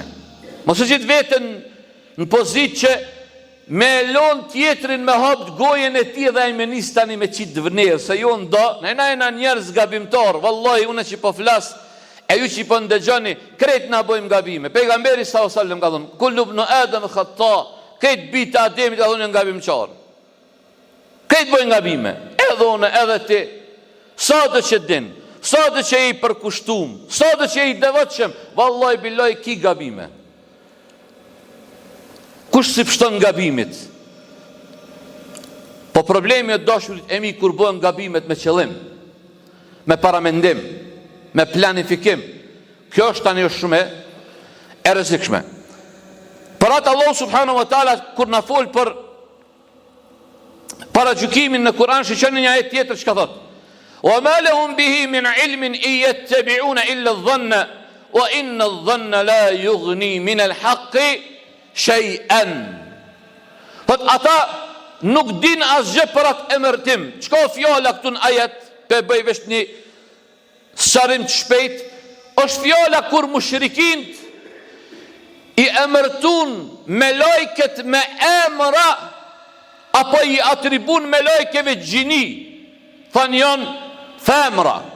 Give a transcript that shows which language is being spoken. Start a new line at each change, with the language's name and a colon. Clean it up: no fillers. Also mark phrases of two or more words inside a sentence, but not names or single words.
Albanian: Mos e qit veten në pozit që me lon tjetrin me hap gojen e tij dhe ai me nis tani me qit vëner, se jo ndo, na njerëz gabimtar, vallahi unë që po flas, e ju që po ndëgjoni, krejt na bëjmë gabime. Pejgamberi
Arabic: صلى الله عليه وسلم
Albanian: ka thonë,
Arabic: كل ابن آدم خطاء,
Albanian: krejt bita Ademit ka thonë janë gabimtar. Krejt bëjnë gabime, edhe unë, edhe ti, sa do që din, sa do që i përkushtum, sa do që i devotshëm,
Arabic: والله بالله
Albanian: ki gabime. Kush si pështon gabimit? Po problemi e dashurit e mi kur bëhen gabimet me qëllim, me paramendim, me planifikim, kjo është tani shumë e rrezikshme. Për atë Allah
Arabic: سبحانه وتعالى
Albanian: kur na fol për paragjykimin në Kur'an, shiqoni një ajet tjetër çka thot:
Arabic: "وما لهم به من علم يتبعون إلا الظن وإن الظن لا يغني من الحق شيئا."
Albanian: Thot ata nuk din asgjë për atë emërtim. Çka fjala këtu në ajet, pe bëj vesh një sqarim të shpejt, është fjala kur mushrikint i emërtun me lajket me emra, apo i atribun me lajkeve gjini, thanë janë femra.